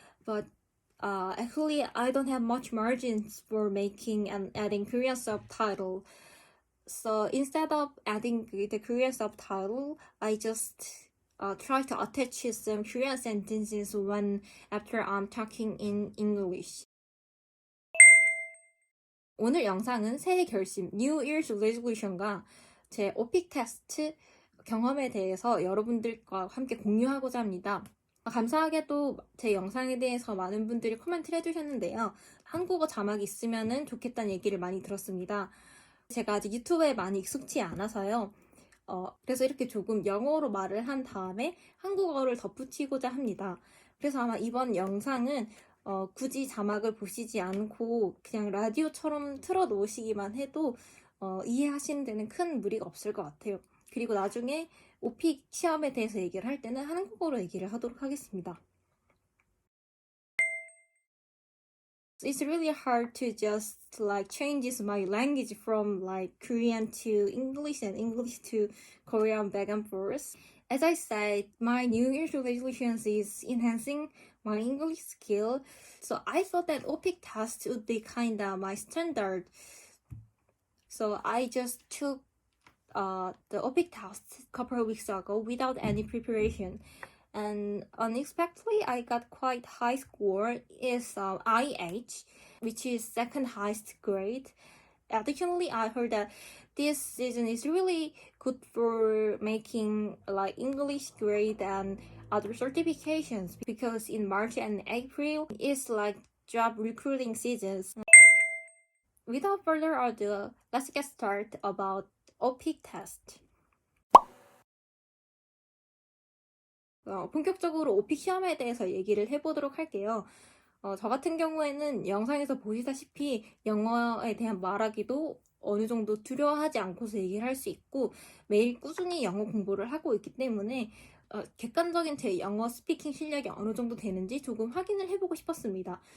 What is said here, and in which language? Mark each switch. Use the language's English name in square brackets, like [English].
[English] But actually, I don't have much margins for making and adding Korean subtitle. So instead of adding the Korean subtitle, I just try to attach some Korean sentences after I'm talking in English. [Korean] 오늘 영상은 새해 결심, [English] New Year's Resolution [Korean] 과 제 오픽 테스트 경험에 대해서 여러분들과 함께 공유하고자 합니다. 감사하게도 제 영상에 대해서 많은 분들이 코멘트를 해주셨는데요. 한국어 자막이 있으면 좋겠다는 얘기를 많이 들었습니다. 제가 아직 유튜브에 많이 익숙치 않아서요. 그래서 이렇게 조금 영어로 말을 한 다음에 한국어를 덧붙이고자 합니다. 그래서 아마 이번 영상은 굳이 자막을 보시지 않고 그냥 라디오처럼 틀어 놓으시기만 해도 이해하시는 데는 큰 무리가 없을 것 같아요. 그리고 나중에 오픽 시험에 대해서 얘기를 할 때는 한국어로 얘기를 하도록 하겠습니다. [English] It's really hard to just changes my language from Korean to English and English to Korean back and forth. As I said, my New Year's resolutions is enhancing my English skill. So I thought that OPIC test would be kind of my standard. So I just took the OPIC test a couple of weeks ago without any preparation. And unexpectedly, I got quite high score. It's IH, which is second highest grade. Additionally, I heard that this season is really good for making English grade and other certifications because in March and April it's job recruiting seasons. Without further ado, let's get started about OPIC test. [Korean] 본격적으로 오픽 시험에 대해서 얘기를 해보도록 할게요. 저 같은 경우에는 영상에서 보시다시피 영어에 대한 말하기도 어느 정도 두려워하지 않고서 얘기를 할 수 있고 매일 꾸준히 영어 공부를 하고 있기 때문에 객관적인 제 영어 스피킹 실력이 어느 정도 되는지 조금 확인을 해보고 싶었습니다.